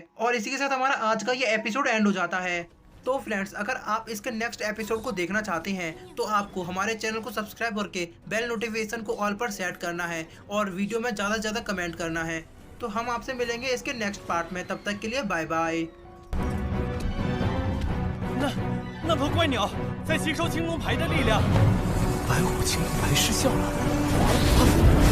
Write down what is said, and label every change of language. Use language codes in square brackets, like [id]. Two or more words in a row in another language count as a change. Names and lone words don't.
[hi] और इसी के साथ हमारा आज का ये [en] episode end [hi] हो जाता है। तो फ्रेंड्स, अगर आप इसके [en] next episode [hi] को देखना चाहते हैं तो आपको हमारे चैनल को सब्सक्राइब करके [en] bell notification [hi] को ऑल पर सेट करना है और वीडियो में ज़्यादा से ज़्यादा कमेंट करना है। तो हम आपसे मिलेंगे इसके [en] next part [hi] में, तब तक के लिए [en] bye bye. [zh] 那头怪鸟在吸收青龙牌的力量，白虎青龙牌失效了。